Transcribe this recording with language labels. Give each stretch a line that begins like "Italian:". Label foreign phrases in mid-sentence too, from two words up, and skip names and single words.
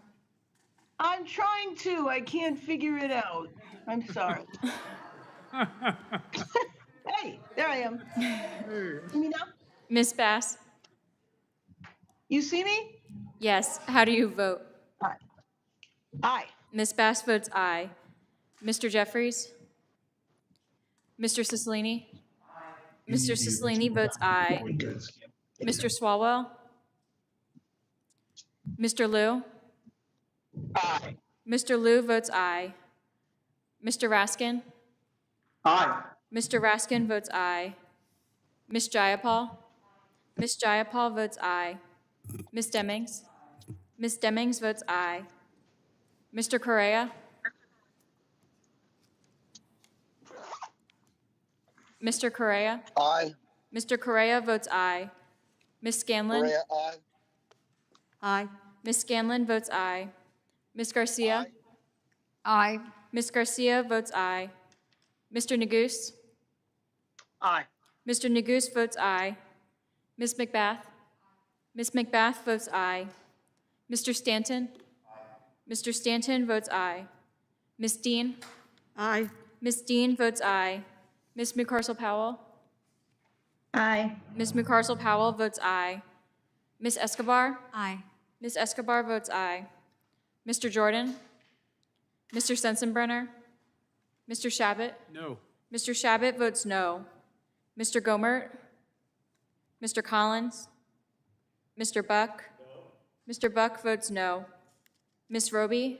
English: I'm trying to. I can't figure it out. I'm sorry. Hey, there I am. See me now? Ms. Bass? You see me? Yes. How do you vote? Aye. Aye. Ms. Bass votes aye. Mr. Jeffries? Mr. Cicilline? Mr. Cicilline votes aye. Mr. Swalwell? Mr. Liu? Aye. Mr. Liu votes aye. Mr. Raskin? Aye. Mr. Raskin votes aye. Ms. Jayapal? Ms. Jayapal votes aye. Ms. Demings? Ms. Demings votes aye. Mr. Correa? Mr. Correa? Aye. Mr. Correa votes aye. Ms. Scanlon? Correa, aye. Aye. Ms. Scanlon votes aye. Ms. Garcia? Aye. Ms. Garcia votes aye. Mr. Neguse? Aye. Mr. Neguse votes aye. Ms. McBath? Ms. McBath votes aye. Mr. Stanton? Mr. Stanton votes aye. Ms. Dean? Aye. Ms. Dean votes aye. Ms. McCarcel-Powell? Aye. Ms. McCarcel-Powell votes aye. Ms. Escobar? Aye. Ms. Escobar votes aye. Mr. Jordan? Mr. Sensenbrenner? Mr. Shabbat? No. Mr. Shabbat votes no. Mr. Gomert? Mr. Collins? Mr. Buck? Mr. Buck votes no. Ms. Roby?